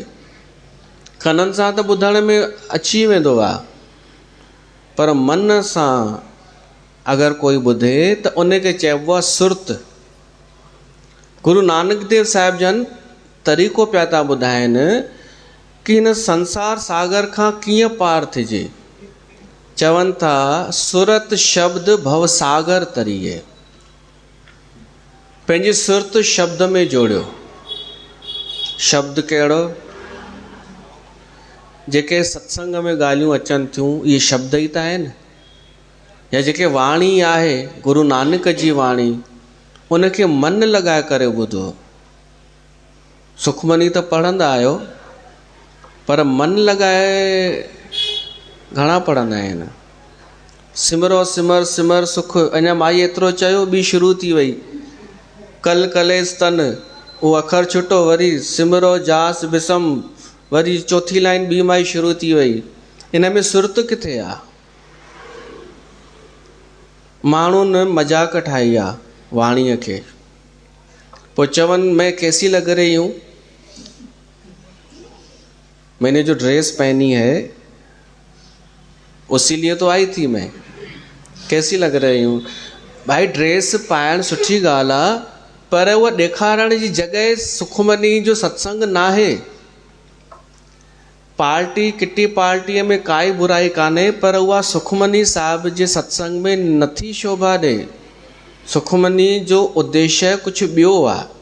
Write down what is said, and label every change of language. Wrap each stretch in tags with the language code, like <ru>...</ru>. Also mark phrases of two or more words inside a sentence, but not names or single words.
<sd>कननि सां त ॿुधण में अची वेंदो आहे, पर मन सां अगरि कोई ॿुधे त उनखे चइबो आहे सुर्त। गुरु नानक देव साहिब जन तरीक़ो पिया था ॿुधाइनि कि हिन संसार सागर खां कीअं पार थिजे। चवनि था</sd> <pa>ਸੁਰਤ ਸ਼ਬਦ ਭਵ ਸਾਗਰ ਤਰੀਏ।</pa> <sd>पंहिंजी सुरत शब्द में जोड़ियो। शब्द कहिड़ो? जेके सत्संग में ॻाल्हियूं अचनि थियूं, इहे शब्द ई त आहिनि। या जेके वाणी आहे गुरु नानक जी वाणी, उनखे मन लॻाए करे ॿुधो। सुखमनी त पढ़ंदा आहियो, पर मन लॻाए घणा पढ़ंदा आहिनि?</sd> <pa>ਸਿਮਰੋ ਸਿਮਰ ਸਿਮਰ ਸੁਖ,</pa> <sd>अञा माई एतिरो चयो ॿी शुरू थी वई,</sd> <pa>ਕਲ ਕਲੇਸ ਤਨ,</pa> <sd>उहो अखर छुटो, वरी</sd> <pa>ਸਿਮਰੋ ਜਾਸ ਬਿਸਮ,</pa> <sd>वरी चौथी लाइन ॿी माई शुरू थी वई। इन में सुरत किथे आहे? माण्हुनि मज़ाक ठाही आहे वाणीअ खे।</sd> <hi>पोइ चवनि मैं कैसी लग रही हूँ, मैंने जो ड्रेस पहनी है उसी लिए तो आई थी मैं, कैसी लग रही हूँ।</hi> <sd>भाई ड्रेस पाइण सुठी ॻाल्हि आहे, पर उहा ॾेखारण जी जॻह सुखमनी जो सत्संग न आहे। पार्टी किटी पार्टीअ में काई बुराई कान्हे, पर उहा सुखमनी साहिब जे सत्संग में नथी शोभा ॾे। सुखमनी जो उद्देश्य कुझु ॿियो आहे।</sd>